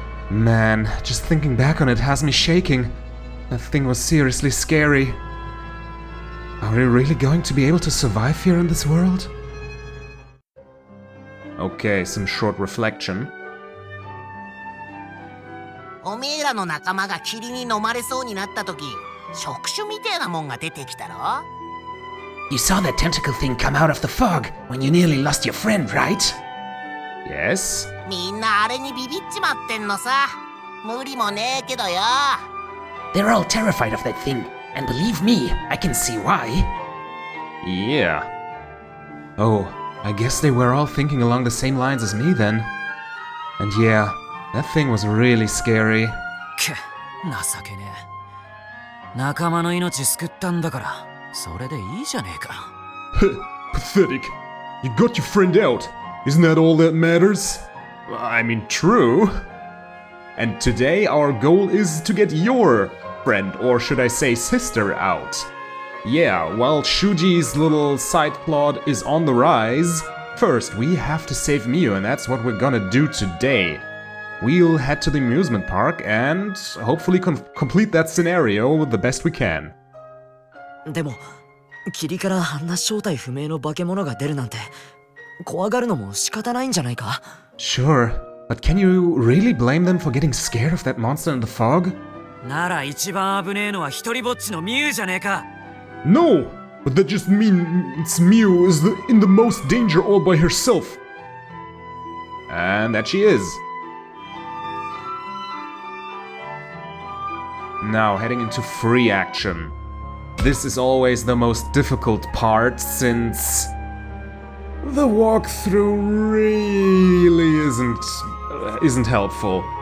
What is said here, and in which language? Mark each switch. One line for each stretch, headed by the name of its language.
English: Man, just thinking back on it has me shaking. That thing was seriously scary. Are we really going to be able to survive here in this world? Okay, some short reflection.
Japanese: おめえらの仲間が霧に飲まれそうになった時、触手みてえなもんが出てきたろ?
English: You saw that tentacle thing come out of the fog when you nearly lost your friend, right? Yes.
Japanese: みんなあれにビビっちまってんのさ。無理もねえけどよ。
English: They're all terrified of that thing, and believe me, I can see why. Yeah. Oh, I guess they were all thinking along the same lines as me then. And yeah, that thing was really scary.
Japanese: 情けねえ。仲間の命救ったんだから、それでいいじゃねえか。
English: Pathetic. You got your friend out. Isn't that all that matters? I mean, true. And today our goal is to get your friend, or should I say sister, out. Yeah, while Shuji's little side plot is on the rise, first we have to save Miu, and that's what we're gonna do today. We'll head to the amusement park and hopefully complete that scenario the best we can.
Japanese: でも、霧からあんな正体不明の化け物が出るなんて、怖がるのも仕方ないんじゃないか?
English: Sure, but can you really blame them for getting scared of that monster in the fog?
Japanese: なら一番危ねえのは一人ぼっちのミュウじゃねえか。
English: No, but that just means Miu is in the most danger all by herself. And that she is. Now heading into free action. This is always the most difficult part since the walkthrough really isn't helpful.